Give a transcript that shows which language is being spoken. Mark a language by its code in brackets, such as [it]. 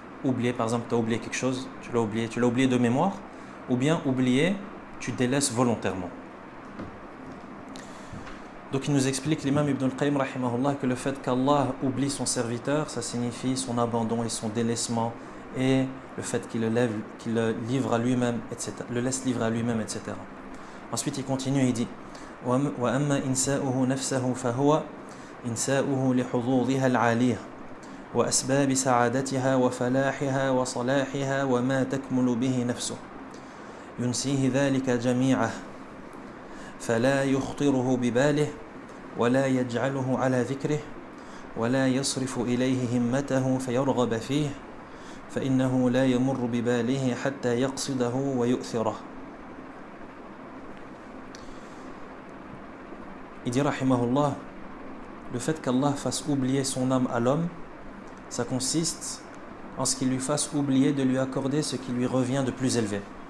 [fr] Oublier, par exemple, tu as oublié quelque chose, tu l'as oublié de mémoire, ou bien oublier, tu délaisses volontairement. Donc il nous explique l'imam Ibn al-Qayyim rahimahullah que le fait qu'Allah oublie son serviteur, ça signifie son abandon et son délaissement et le fait qu'il le livre à lui-même, etc. Le laisse livrer à lui-même, etc. Ensuite il continue et il dit [ar] وَأَمَّا إِنْسَاؤُهُ نَفْسَهُ فَهُوَ إِنْسَاؤُهُ لِحُظُوظِهَا الْعَالِيَةِ وأسباب سعادتها وفلاحها وصلاحها وما تكمل به نفسه ينسيه ذلك جميعه فلا يخطره بباله ولا يجعله على ذكره ولا يصرف إليه همته فيرغب فيه فإنه لا يمر بباله حتى يقصده ويؤثره. [fr] Il dit rahimahullah, le fait qu'Allah fasse oublier son âme à l'homme, ça consiste en ce qu'il lui fasse oublier de lui accorder ce qui lui revient de plus élevé.